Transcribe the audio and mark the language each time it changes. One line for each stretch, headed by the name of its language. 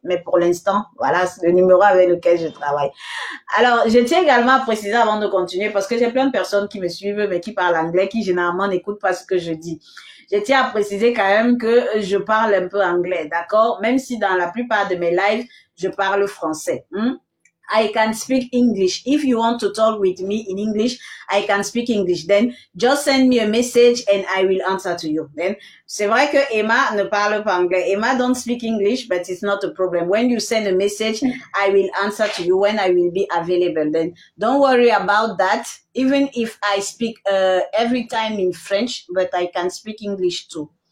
French: Mais pour l'instant, voilà, c'est le numéro avec lequel je travaille. Alors, je tiens également à préciser avant de continuer, parce que j'ai plein de personnes qui me suivent, mais qui parlent anglais, qui généralement n'écoutent pas ce que je dis. Je tiens à préciser quand même que je parle un peu anglais, d'accord? Même si dans la plupart de mes lives, je parle français.
English: I can speak English. If you want to talk with me in English, I can speak English. Then just send me a message and I will answer to you.
French: Then c'est vrai que Emma ne parle pas anglais.
English: Emma don't speak English, but it's not a problem. When you send a message, I will answer to you when I will be available. Then don't worry about that. Even if I speak every time in French, but I can speak English too.